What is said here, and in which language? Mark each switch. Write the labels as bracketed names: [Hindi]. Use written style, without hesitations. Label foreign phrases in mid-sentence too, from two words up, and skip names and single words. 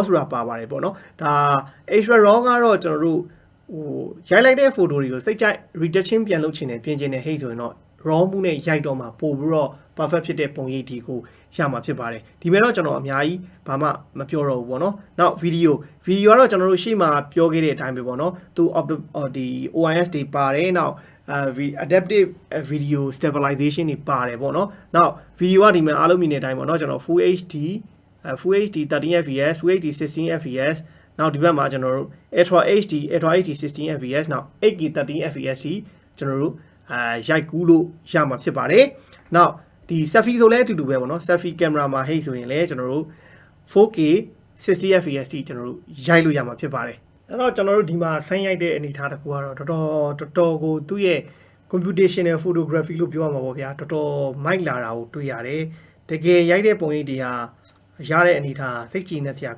[Burmese] ဆိုတာပါပါတယ်ပေါ့နော်ဒါ [English] HDR RAW [Burmese] ကတော့ကျွန်တော်တို့ရိုက်လိုက်တဲ့ photo တွေကိုစိတ်ကြိုက် retouching ပြန်လုပ်ချင်တယ်ပြင်ချင်တယ်ဟဲ့ဆိုရင်တော့ raw မှုနဲ့ရိုက်တော့မှာပို့ပြီးတော့ perfect ဖြစ်တဲ့ပုံရိပ်ဒီကိုရမှာဖြစ်ပါတယ်ဒီမဲ့တော့ကျွန်တော်အများကြီးဘာမှမပြောတော့ဘူးပေါ့နော်နောက် video ကတော့ကျွန်တော်တို့ရှေ့မှာပြောခဲ့တဲ့အတိုင်းပဲပေါ့နော်သူဒီ OIS တွေပါတယ်နောက် [English] adaptive video stabilization [Burmese] တွေပါတယ်ပေါ့နော်နောက် video ကဒီမှာအားလုံးမြင်တဲ့အတိုင်းပေါ့နော်ကျွန်တော် [English] full HD 13fps full HD 16fps [Burmese] နောက်ဒီဘက်မှာကျွန်တော်တို့ [English] Ultra HD 16fps [Burmese] နောက် [English] 8K 13fps [Burmese] ကျွန်တော်တို့ရိုက်ကူးလို့ရမှာဖြစ် ပါတယ်နောက်ဒီ selfie ဆိုလဲအတူတူပဲပေါ့နော် [English] selfie camera [Burmese] မှာဟိတ်ဆိုရင်လဲကျွန်တော်တို့ [English] 4K 60fps [Burmese] ကျွန်တော်တို့ရိုက်လို့ရမှာဖြစ်ပါတယ်အဲ့တော့ကျွန်တော်တို့ဒီမှာဆန်းရိုက်တဲ့အနေအထားတစ်ခုကတော့တော်တော်ကိုသူ့ရဲ့ [English] computational photography [Burmese] လို့ပြောရမှာပေါ့ဗျာတော်တော်မိုက်လာတာကိုတွေ့ရတယ်တကယ်ရိုက်တဲ့ပုံရိပ်တွေဟာရတဲ့အနေအထားစိတ်ကြည်နဲ့စရာ